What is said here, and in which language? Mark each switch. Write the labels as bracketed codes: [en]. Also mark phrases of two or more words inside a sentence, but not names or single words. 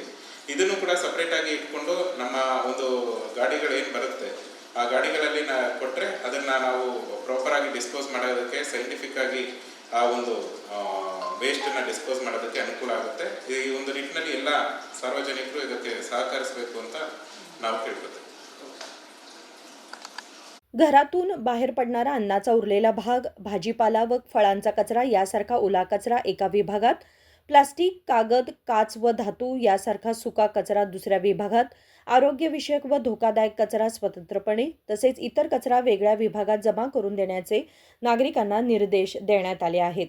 [kn] ಇದನ್ನು ಕೂಡ ಸಪ್ರೇಟಾಗಿ ಇಟ್ಕೊಂಡು ನಮ್ಮ ಒಂದು ಗಾಡಿಗಳು ಏನು ಬರುತ್ತೆ ಆ ಗಾಡಿಗಳಲ್ಲಿ ಕೊಟ್ಟರೆ ಅದನ್ನು ನಾವು ಪ್ರಾಪರಾಗಿ ಡಿಸ್ಪೋಸ್ ಮಾಡೋದಕ್ಕೆ, ಸೈಂಟಿಫಿಕ್ ಆಗಿ ಆ ಒಂದು ವೇಸ್ಟನ್ನು ಡಿಸ್ಪೋಸ್ ಮಾಡೋದಕ್ಕೆ ಅನುಕೂಲ ಆಗುತ್ತೆ। ಈ ಒಂದು ನಿಟ್ಟಿನಲ್ಲಿ ಎಲ್ಲ सार्वजनिकರು ಇದಕ್ಕೆ ಸಹಕರಿಸಬೇಕು ಅಂತ ನಾವು ಕೇಳ್ಕೊತೀವಿ। [mr] घरातून बाहेर पडणारा अन्नाचा उरलेला भाग, भाजीपाला व फळांचा कचरा यासारखा ओला कचरा एका विभागात, प्लास्टिक, कागद, काच व धातू यासारखा सुका कचरा दुसऱ्या विभागात, आरोग्यविषयक व धोकादायक कचरा स्वतंत्रपणे तसेच इतर कचरा वेगळ्या विभागात जमा करून देण्याचे नागरिकांना निर्देश देण्यात आले आहेत।